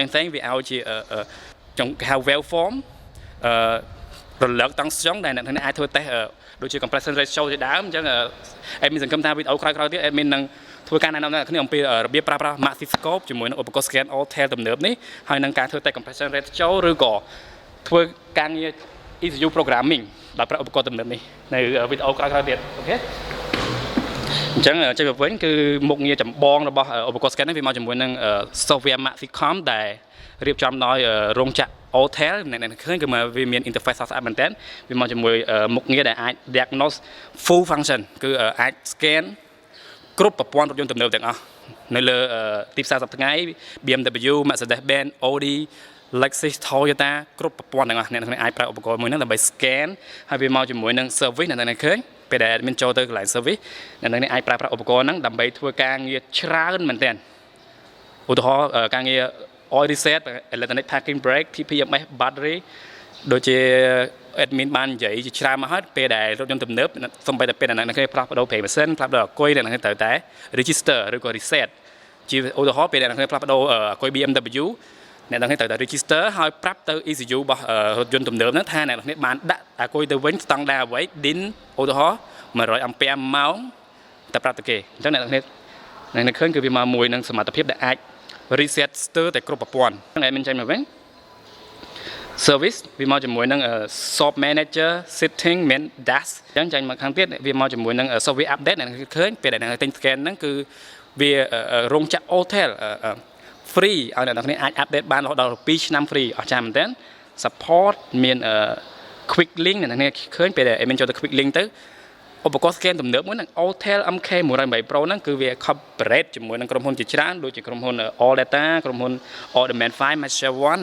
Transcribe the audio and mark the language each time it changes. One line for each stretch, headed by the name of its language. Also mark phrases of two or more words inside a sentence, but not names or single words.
Khmer: វាឲ្យជាចង់ហៅ waveform រលកតង់ស្យងដែលអ្នកអាចធ្វើ test ដូចជា
English: compression ratio
Khmer: ជាដើមអញ្ចឹង admin សង្ឃឹមថាវីដេអូក្រោយៗទៀត admin នឹងធ្វើការណែនាំអ្នកគ្នាអំពីរបៀបប្រើប្រាស់ MaxiScope ជាមួយនឹងឧបករណ៍ scan Autel ទំនើបនេះហើយនឹងការធ្វើ
English: test compression ratio
Khmer: ឬក៏ធ្វើការងារ
English: ECU programming
Khmer: ដោយប្រើឧបករណ៍ទំនើបនេះនៅវីដេអូក្រោយៗទៀតអូខេអញ្ចឹងចេញមកវិញគឺមុខងារចម្បងរបស់ឧបករណ៍ scan នេះវាមកជាមួយនឹង software MaxiCOM ដែលរៀបចំដោយរោងចក្រ Autel អ្នកឃើញគឺមកវាមាន interface ស្អាតមែនតើវាមកជាមួយមុខងារដែលអាច
English: diagnose full function
Khmer: គឺអាច scan គ្រប់ប្រព័ន្ធរថយន្តទំនើបទាំងអស់នៅលើទីផ្សារសប្តាហ៍ថ្ងៃ BMW Mercedes-Benz Audi Lexus Toyota គ្រប់ប្រព័ន្ធទាំងអស់អ្នក អាចប្រើឧបករណ៍មួយហ្នឹងដើម្បី scan ហើយវាមកជាមួយនឹង service អ្នកឃើញពេលដែល admin ចូលទៅកន្លែង service អ្នកអាចប្រើប្រាស់ឧបករណ៍ហ្នឹងដើម្បីធ្វើការងារច្រើនមែនតើឧទាហ រណ៍ការងារ
English: oil reset electronic parking brake PPMS battery
Khmer: ដូចជា admin បាននិយាយជាច្រើនមកហើយពេលដែលរថយន្តទំនើបសូ ម្បីតែពេលអ្នកគេផ្លាស់ប្ដូរ
English: brake machine
Khmer: ផ្លាស់ប្ដូរអគុយអ្នកគេត្រូវតែ register ឬក៏ reset ជាឧទាហរណ៍ពេលអ្នកគេផ្លាស់ប្ដូរអគុយ BMW អ្នកគេត្រូវតែ register ហើយប្រាប់ទៅ ECU របស់រថយន្តទំនើបហ្នឹងថាអ្នកគេបានដាក់អគុយទៅវិញស្តង់ដារអ្វី DIN ឧទាហរណ៍100 ampere ម៉ោងតែប្រាប់ទៅគេអញ្ចឹងអ្នកឃើញគឺវាមកមួយនឹងសមត្ថភាពដែលអាច reset ស្ទើរតែគ្រប់ប្រព័ន្ធហ្នឹងឯងមានចេញមកវិញ service វាមកជាមួយនឹង
English: shop manager setting main dash
Khmer: អញ្ចឹងចាញ់មកខាងទៀតវាមកជាមួយនឹង
English: software update
Khmer: អ្នកឃើញពេលដែលអ្នកទិញ scan ហ្នឹងគឺវារោងចក្រ Autel free ឲ្យអ្នកនរអាច update បានរហូតដល់2ឆ្នាំ free អស្ចារ្យមែនតើ support មាន quick link អ្នកនរឃើញពេលដែលមានចូលទៅ
English: quick link
Khmer: ទៅឧបករណ៍ scan ទំនើបមួយហ្នឹង Autel MK908 Pro ហ្នឹងគឺវា corporate ជាមួយនឹងក្រុមហ៊ុនជាច្រើនដូចជាក្រុមហ៊ុន All Data ក្រុមហ៊ុន Orderman 5 Master One